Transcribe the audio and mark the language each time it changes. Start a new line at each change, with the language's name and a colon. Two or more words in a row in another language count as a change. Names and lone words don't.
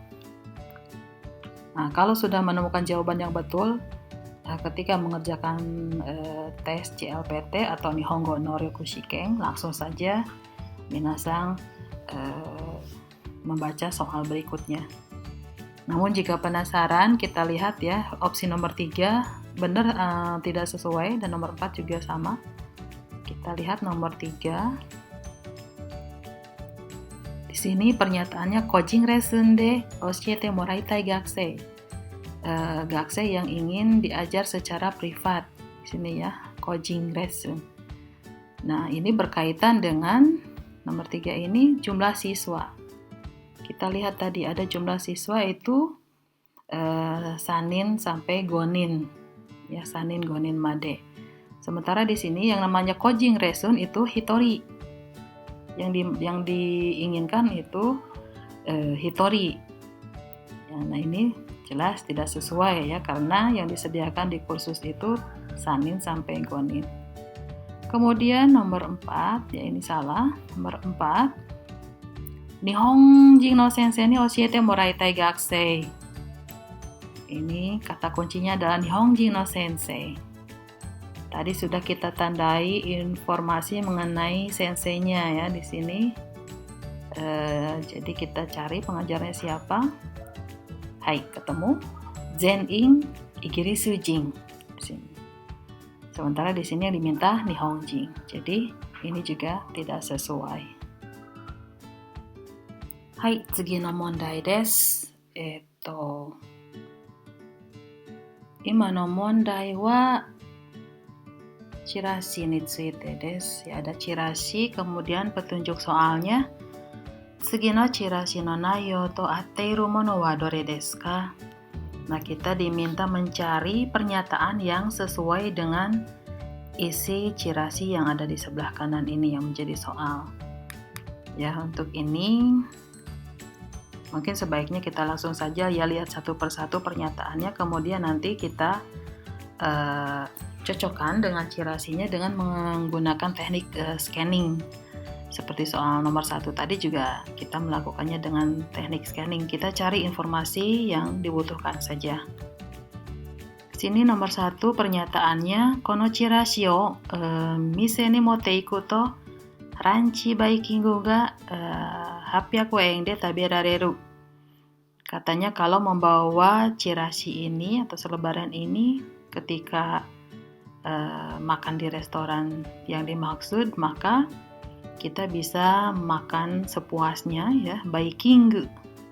Indonesian: Nah, kalau sudah menemukan jawaban yang betul ketika mengerjakan tes CLPT atau Nihongo no Ryoku Shiken, langsung saja minasang membaca soal berikutnya. Namun jika penasaran, kita lihat ya, opsi nomor 3 benar tidak sesuai, dan nomor 4 juga sama. Kita lihat nomor 3. Di sini pernyataannya
Japanese: 個人レッスンで教えてもらいたい学生.
Indonesian: Gakusei yang ingin diajar secara privat. Di sini ya,
Japanese: 個人レッスン.
Indonesian: Nah, ini berkaitan dengan nomor 3 ini jumlah siswa. Kita lihat tadi ada jumlah siswa itu sanin sampai gonin ya,
Japanese: 三人五人まで.
Indonesian: Sementara di sini yang namanya
Japanese: 個人レッスン
Indonesian: itu hitori, yang diinginkan itu hitori ya. Nah ini jelas tidak sesuai ya, karena yang disediakan di kursus itu sanin sampai gonin. Kemudian nomor 4 ya, ini salah. Nomor 4,
Japanese: 日本人の先生に教えてもらいたい学生.
Indonesian: Ini kata kuncinya adalah
Japanese: 日本人の先生.
Indonesian: Tadi sudah kita tandai informasi mengenai senseinya ya di sini. Jadi kita cari pengajarnya siapa. Hai, ketemu.
Japanese: 全員イギリス人
Indonesian: di sini. Sementara di sini yang diminta Nihonjin. Jadi ini juga tidak sesuai.
Japanese: はい、次の問題です。今の問題はチラシについてです。
Indonesian: Ya, ada chirashi, kemudian petunjuk soalnya.
Japanese: 次のチラシの内容と合っているものはどれですか?
Indonesian: Nah, kita diminta mencari pernyataan yang sesuai dengan isi chirashi yang ada di sebelah kanan ini yang menjadi soal. Ya, untuk ini mungkin sebaiknya kita langsung saja ya lihat satu persatu pernyataannya, kemudian nanti kita cocokkan dengan chirashinya dengan menggunakan teknik scanning. Seperti soal nomor 1 tadi juga kita melakukannya dengan teknik scanning. Kita cari informasi yang dibutuhkan saja. Sini nomor 1 pernyataannya,
Japanese: このチラシを店に持って行くとランチバイキングが800円で食べられる.
Indonesian: Katanya kalau membawa chirashi ini atau selebaran ini ketika makan di restoran yang dimaksud, maka kita bisa makan sepuasnya ya, baikingu.